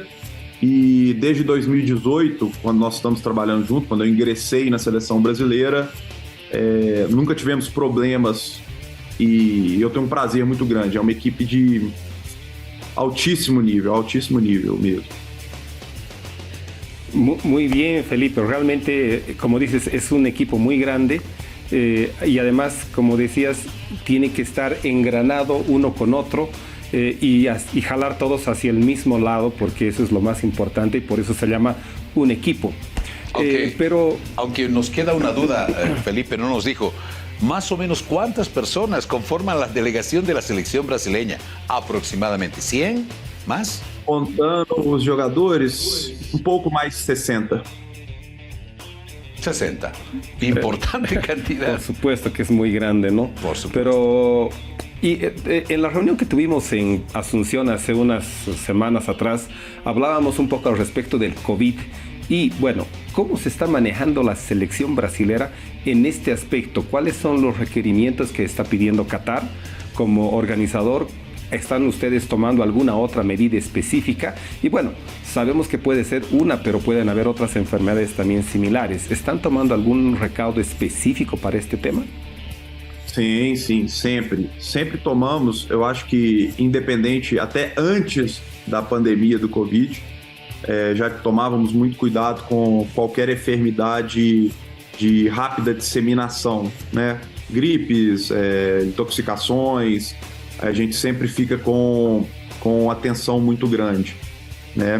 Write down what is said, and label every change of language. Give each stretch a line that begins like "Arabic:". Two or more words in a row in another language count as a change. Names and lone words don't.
Portuguese: E desde 2018, quando nós estamos trabalhando junto, quando eu ingressei na seleção brasileira, nunca tivemos problemas e eu tenho um prazer muito grande. É uma equipe de altíssimo nível mesmo.
Spanish: Muy bien, Felipe. Realmente, como dices, es un equipo muy grande y además, como decías, tiene que estar engranado uno con otro. Y jalar todos hacia el mismo lado, porque eso es lo más importante y por eso se llama un equipo. Aunque nos queda una duda, Felipe no nos dijo, más o menos cuántas personas conforman la delegación de la selección brasileña, aproximadamente, 100, más?
Portuguese: Contando os jogadores, um pouco mais de 60.
Spanish: 60. Importante cantidad. Por supuesto que es muy grande, ¿no? Por supuesto. Pero en la reunión que tuvimos en Asunción hace unas semanas atrás, hablábamos un poco al respecto del COVID y, bueno, ¿cómo se está manejando la selección brasilera en este aspecto? ¿Cuáles son los requerimientos que está pidiendo Qatar como organizador? ¿Están ustedes tomando alguna otra medida específica? Y bueno, sabemos que puede ser una, pero pueden haber otras enfermedades también similares. ¿Están tomando algún recaudo específico para este tema?
Portuguese: Sim, sempre. Sempre tomamos, eu acho que independente, até antes da pandemia do Covid, já que tomávamos muito cuidado com qualquer enfermidade de rápida disseminação, né? Gripes, intoxicações, a gente sempre fica com atenção muito grande, né?